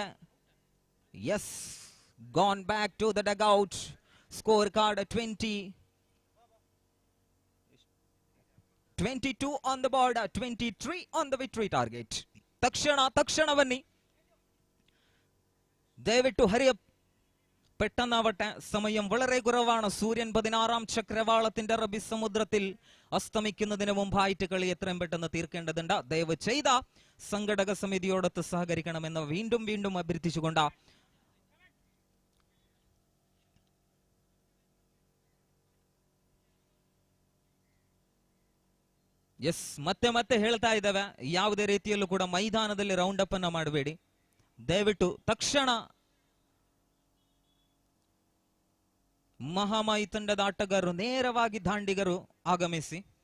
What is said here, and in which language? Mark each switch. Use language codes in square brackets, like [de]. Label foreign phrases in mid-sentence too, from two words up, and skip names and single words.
[en] Yes, gone back to the dugout. Scorecard 22 on the board, 23 on the victory target. [kn] ತಕ್ಷಣ ಬನ್ನಿ. ದಯವಿಟ್ಟು ಹರಿಯಪ್. [ml] പെട്ടെന്നാവട്ടെ, സമയം വളരെ കുറവാണ്. സൂര്യൻ 16-ാം ചക്രവാളത്തിന്റെ അറബി സമുദ്രത്തിൽ അസ്തമിക്കുന്നതിന് മുമ്പായിട്ട് കളി എത്രയും പെട്ടെന്ന് തീർക്കേണ്ടതുണ്ട്. ദയവ് ചെയ്ത സംഘടക സമിതിയോടൊത്ത് സഹകരിക്കണമെന്ന് വീണ്ടും വീണ്ടും അഭ്യർത്ഥിച്ചുകൊണ്ട് [kn] ಮತ್ತೆ ಮತ್ತೆ ಹೇಳ್ತಾ ಇದ್ದಾವೆ, ಯಾವುದೇ ರೀತಿಯಲ್ಲೂ ಕೂಡ ಮೈದಾನದಲ್ಲಿ [en] round up [kn] ಅನ್ನ ಮಾಡಬೇಡಿ. ದಯವಿಟ್ಟು ತಕ್ಷಣ ಮಹಾಮಾಯಿ ತಂಡದ ಆಟಗಾರರು ನೇರವಾಗಿ ದಾಂಡಿಗರು ಆಗಮಿಸಿ.